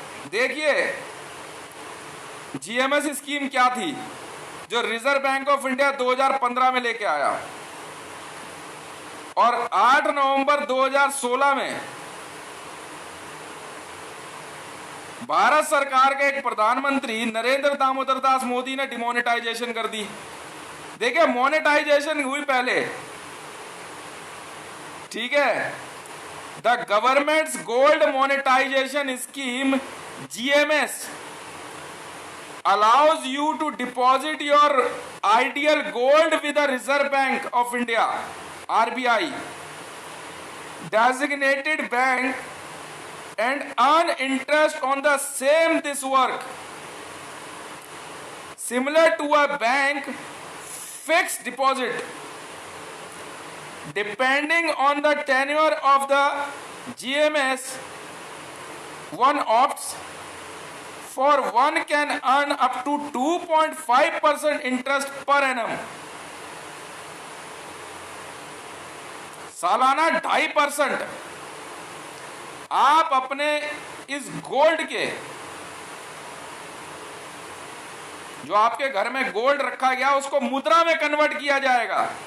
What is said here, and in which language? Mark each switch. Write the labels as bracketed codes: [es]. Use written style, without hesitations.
[hi] देखिए GMS scheme क्या थी जो रिजर्व बैंक ऑफ इंडिया 2015 में लेके आया, और 8 नवंबर 2016 में भारत सरकार के एक प्रधानमंत्री नरेंद्र दामोदर दास मोदी ने डिमोनेटाइजेशन कर दी। देखिए मोनेटाइजेशन हुई पहले, ठीक है। [en] The government's gold monetisation scheme GMS allows you to deposit your ideal gold with the Reserve Bank of India, RBI, designated bank, and earn interest on the same this work, similar to a bank fixed deposit. Depending on the tenure of the GMS, one opts for, one can earn up to 2.5% interest per annum, [hi] सालाना 2.5% आप अपने इस gold के, जो आपके घर में gold रखा गया उसको मुद्रा में कन्वर्ट किया जाएगा।